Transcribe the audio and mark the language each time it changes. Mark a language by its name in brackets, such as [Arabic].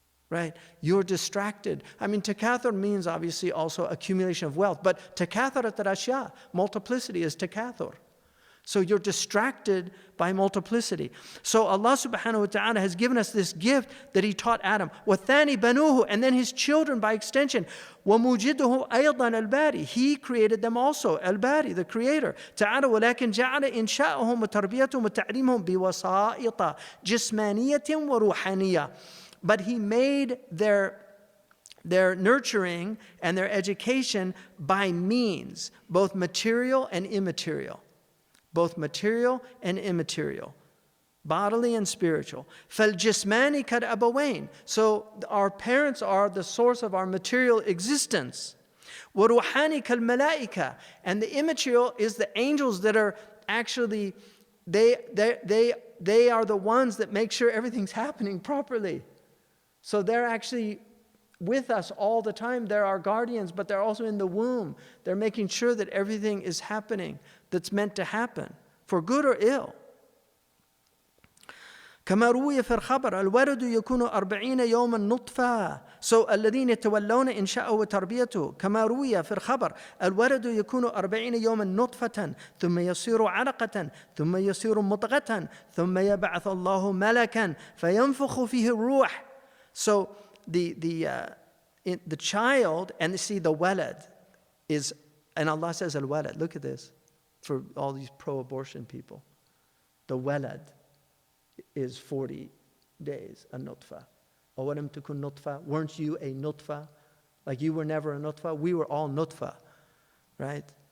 [English] Right? You're distracted. I mean, takathur means obviously also accumulation of wealth, but takatharat al-ashya, multiplicity is takathur. So you're distracted by multiplicity. So Allah subhanahu wa ta'ala has given us this gift that He taught Adam. [Arabic] وَالثَّانِي بَنُوهُ, [English] and then his children by extension. [Arabic] وَمُوجِدُهُ أَيْضًا الْبَارِي, [English] He created them also, Al-Bari, the Creator. [Arabic] تعالى ولكن جعل إنشاءهم وتربيتهم وتعليمهم بوسائط جسمانية وروحانية. [English] But He made their nurturing and their education by means, both material and immaterial. Both material and immaterial, bodily and spiritual. [Arabic] فَالْجِسْمَانِ كَالْأَبَوَيْنِ, [English] so our parents are the source of our material existence. [Arabic] وَرُوحَانِ كَالْمَلَائِكَةِ, [English] and the immaterial is the angels that are actually, they are the ones that make sure everything's happening properly. So they're actually with us all the time. They're our guardians, but they're also in the womb. They're making sure that everything is happening that's meant to happen, for good or ill. [Arabic] كما روي في الخبر الولد يكون 40 يوما نطفة. [English] So [Arabic] الذين يتولون إنشاءه وتربيته كما روي في الخبر الولد يكون 40 يوما نطفة ثم يصير علقة ثم يصير مضغة ثم يبعث الله ملكا فينفخ فيه الروح. [English] So the child, and see the walad is, and Allah says al-walad, look at this, for all these pro-abortion people. The walad is 40 days, a nutfa. [Arabic] أَوَلَمْ تَكُنْ [English] nutfa, weren't you a nutfa? Like you were never a nutfa, we were all nutfa, right?